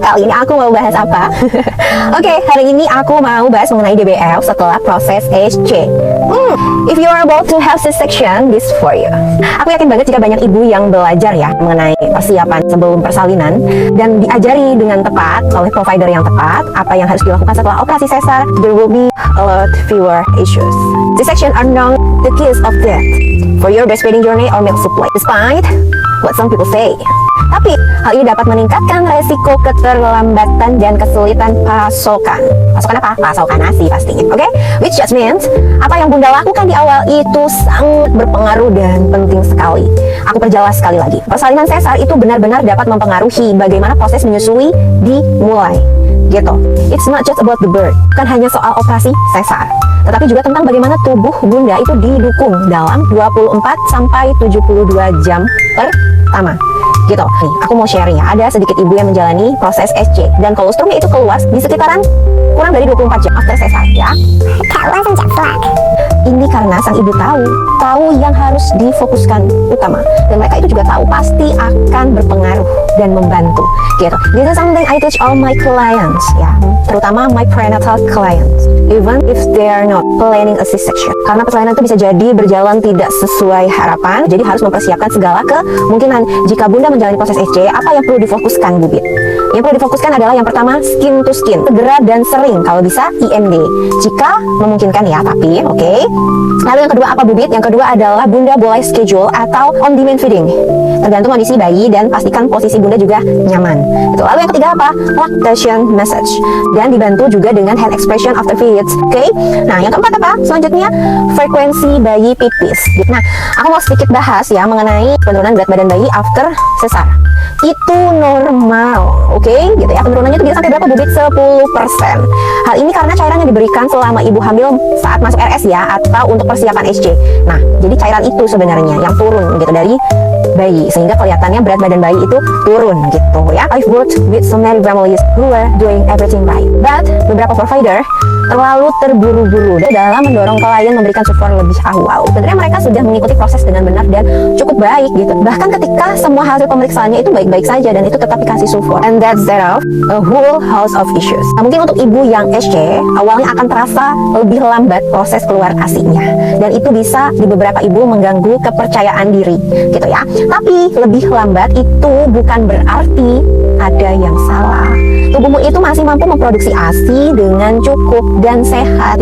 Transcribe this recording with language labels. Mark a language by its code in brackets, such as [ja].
[id] Kali ini aku mau bahas apa? Oke, hari ini aku mau bahas mengenai DBL setelah proses SC. [en] If you are about to have C-section, this for you. [id] Aku yakin banget jika banyak ibu yang belajar ya mengenai persiapan sebelum persalinan dan diajari dengan tepat oleh provider yang tepat apa yang harus dilakukan setelah operasi sesar, [en] there will be a lot fewer issues. C-section are not the keys of death for your breastfeeding journey or milk supply, despite what some people say. [id] Tapi hal ini dapat meningkatkan resiko keterlambatan dan kesulitan pasokan. Pasokan apa? Pasokan ASI pastinya. Oke? [en] Which just means [id] apa yang Bunda lakukan di awal itu sangat berpengaruh dan penting sekali. Aku perjelas sekali lagi. Persalinan sesar itu benar-benar dapat mempengaruhi bagaimana proses menyusui dimulai. Gitu. [en] It's not just about the birth. [id] Bukan hanya soal operasi sesar, tetapi juga tentang bagaimana tubuh Bunda itu didukung dalam 24 sampai 72 jam pertama. Gitu. Nih, aku mau sharing ya. Ada sedikit ibu yang menjalani proses SC dan kolostrumnya itu keluar di sekitaran kurang dari 24 jam after sesar ya. Kalau langsung flag. Ini karena sang ibu tahu yang harus difokuskan utama, dan mereka itu juga tahu pasti akan berpengaruh dan membantu. Gitu. [en] This is something I teach all my clients ya, [id] terutama [en] my prenatal clients, even if they are not planning a C-section. [id] Karena persalinan itu bisa jadi berjalan tidak sesuai harapan, jadi harus mempersiapkan segala kemungkinan. Jika Bunda menjalani proses SC, apa yang perlu difokuskan, Bubit? Yang perlu difokuskan adalah yang pertama, skin to skin, segera dan sering, kalau bisa IMD jika memungkinkan ya, tapi oke. Lalu yang kedua apa, Bubit? Yang kedua adalah Bunda boleh schedule atau on demand feeding, tergantung kondisi bayi dan pastikan posisi Bunda juga nyaman. Itu. Lalu yang ketiga apa? Lactation message, dan dibantu juga dengan hand expression after feeds. Oke. Nah, yang keempat apa? Selanjutnya frekuensi bayi pipis. Nah, aku mau sedikit bahas ya mengenai penurunan berat badan bayi after sesar. Itu normal, oke? Gitu ya. Penurunannya itu bisa sampai berapa, Bubit? 10%. Hal ini karena cairan yang diberikan selama ibu hamil saat masuk RS ya, atau untuk persiapan SC. Nah, jadi cairan itu sebenarnya yang turun gitu dari bayi, sehingga kelihatannya berat badan bayi itu turun gitu ya. [en] I've worked with so many families who were doing everything right, but [id] beberapa provider terlalu terburu-buru dalam mendorong klien memberikan support lebih awal. Sebenarnya mereka sudah mengikuti proses dengan benar dan cukup baik gitu. Bahkan ketika semua hasil pemeriksaannya itu baik-baik saja dan itu tetap dikasih support. [en] And that's set off a whole house of issues. [id] Nah, mungkin untuk ibu yang SC awalnya akan terasa lebih lambat proses keluar ASI-nya, dan itu bisa di beberapa ibu mengganggu kepercayaan diri gitu ya. Tapi lebih lambat itu bukan berarti ada yang salah. Tubuhmu itu masih mampu memproduksi ASI dengan cukup dan sehat.